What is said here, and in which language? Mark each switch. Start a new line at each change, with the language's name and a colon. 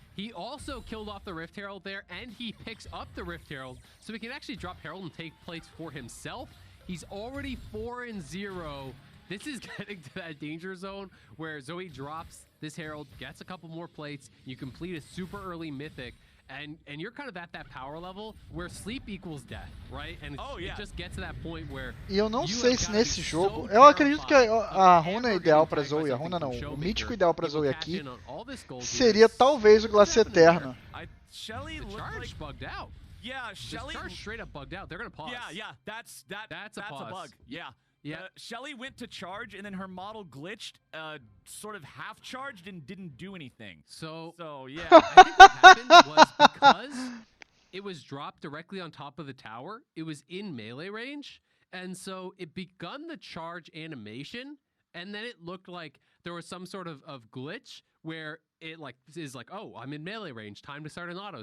English: He also killed off the Rift Herald there, and he picks up the Rift Herald, so he can actually drop Herald and take plates for himself. He's already 4-0. This is getting to that danger zone where Zoe drops this Herald, gets a couple more plates, you complete a super early Mythic, and you're kind of at that power level where sleep equals death, right? And it just gets to that point where
Portuguese: e eu não sei se nesse jogo, eu acredito que a runa ideal para Zoe, a runa não, o mítico ideal para Zoe aqui seria talvez o Glacier Eterno.
English: Shelly charge bugged out. Yeah, Shelly charge straight up bugged out. They're going to pause. Yeah, that's a bug. Yeah. Shelly went to charge and then her model glitched, sort of half charged and didn't do anything. So yeah. I think what happened was because it was dropped directly on top of the tower, it was in melee range, and so it begun the charge animation, and then it looked like there was some sort of glitch where it is like, oh, I'm in melee range, time to start an auto.